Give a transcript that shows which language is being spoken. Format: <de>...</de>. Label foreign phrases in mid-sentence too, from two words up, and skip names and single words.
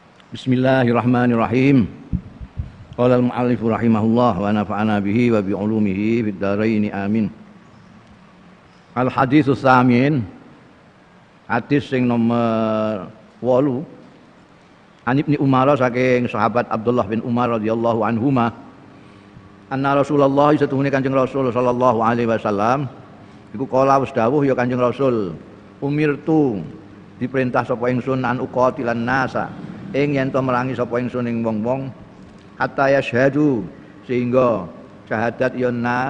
<ar>بسم الله الرحمن الرحيم. قال المؤلف رحمه الله ونفعنا به وبعلومه في الدارين آمين. الحديث الثامن,</ar> <jv>hadis sing nomor 8. An Ibnu Umar saking sahabat Abdullah bin Umar</jv> <ar>رضي الله عنهما.</ar> <jv>Anna Rasulullah satuhune Kanjeng Rasul</jv> <ar>صلى الله عليه وسلم</ar> <jv>iku kala wis dawuh ya Kanjeng Rasul, umirtu diperintah sapa ingsun</jv> <ar>أن أقاتل الناس</ar> <jv>ing yen to merangi sapa ingsun ing wong-wong</jv> <ar>حتى يشهد</ar> <jv>sehingga syahadat ya nas</jv>